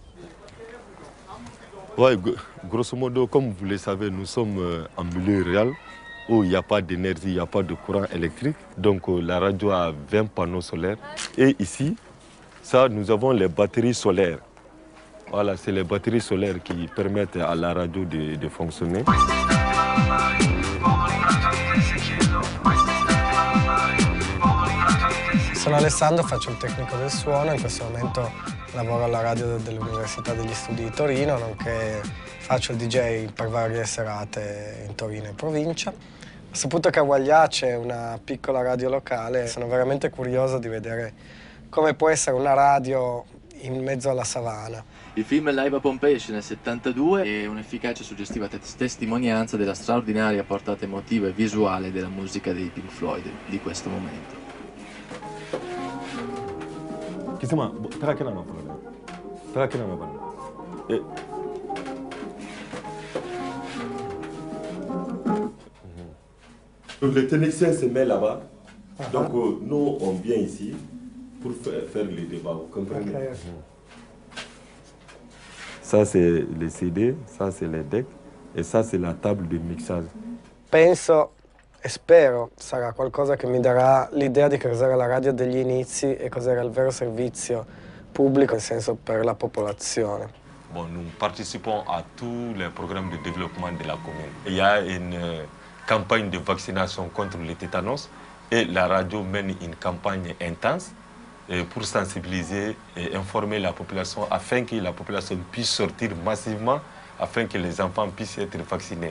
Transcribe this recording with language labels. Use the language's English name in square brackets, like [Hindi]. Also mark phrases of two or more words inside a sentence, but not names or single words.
[French] Oui, grosso modo, comme vous le savez, nous sommes en milieu rural où il n'y a pas d'énergie, il n'y a pas de courant électrique. Donc la radio a 20 panneaux solaires. Et ici, nous avons les batteries solaires. Voilà, c'est les batteries solaires qui permettent à la radio de fonctionner. [Italian] Sono Alessandro, faccio il tecnico del suono, in questo momento lavoro alla radio dell'Università degli Studi di Torino, nonché faccio il DJ per varie serate in Torino e provincia. Ho saputo che a Walia c'è una piccola radio locale, sono veramente curioso di vedere come può essere una radio in mezzo alla savana. Il film Live a Pompei esce nel 72 e un'efficace e suggestiva testimonianza della straordinaria portata emotiva e visuale della musica dei Pink Floyd di questo momento. [French] Donc le technicien se met là-bas, donc nous on vient ici pour faire le débat, vous comprenez? Ça c'est les CD, ça c'est les decks e ça c'est la table de mixage. [Italian] Penso e spero sarà qualcosa che mi darà l'idea di cos'era la radio degli inizi e cos'era il vero servizio pubblico, nel senso per la popolazione. [French] Bon, nous participons à tous les programmes de développement de la commune. Il y a une campagne de vaccination contre le tétanos et la radio mène une campagne intense pour sensibiliser et informer la population afin que la population puisse sortir massivement, afin que les enfants puissent être vaccinés.